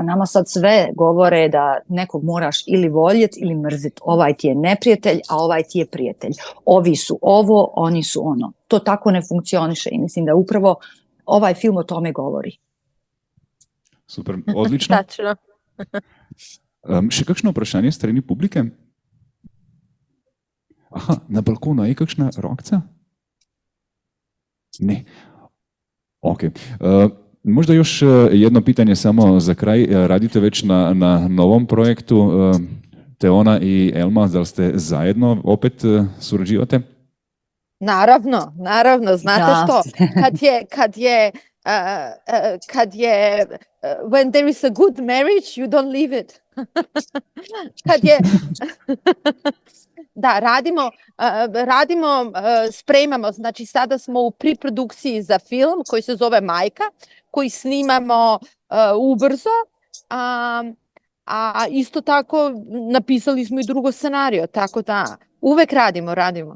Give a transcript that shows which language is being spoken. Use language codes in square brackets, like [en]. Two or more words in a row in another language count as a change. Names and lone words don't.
[bs] Nama sad sve govore da nekog moraš ili voljeti ili mrziti. Ovaj ti je neprijatelj, a ovaj ti je prijatelj. Ovi su ovo, oni su ono. To tako ne funkcioniše i mislim da upravo ovaj film o tome govori. Super, odlično. Tačno. [sl] Še kakšno vprašanje strani publike? Aha, na balkonu je kakšna rokca? Ne. Ok. [bs] Možda još jedno pitanje samo za kraj. Radite već na novom projektu Teona i Elma, da li ste zajedno opet surađivate? Naravno. Znate što? Kad je [en] when there is a good marriage, you don't leave it. [bs] Da, radimo, spremamo, znači sada smo u priprodukciji za film koji se zove Majka, koji snimamo ubrzo, a isto tako napisali smo i drugo scenario, tako da uvek radimo.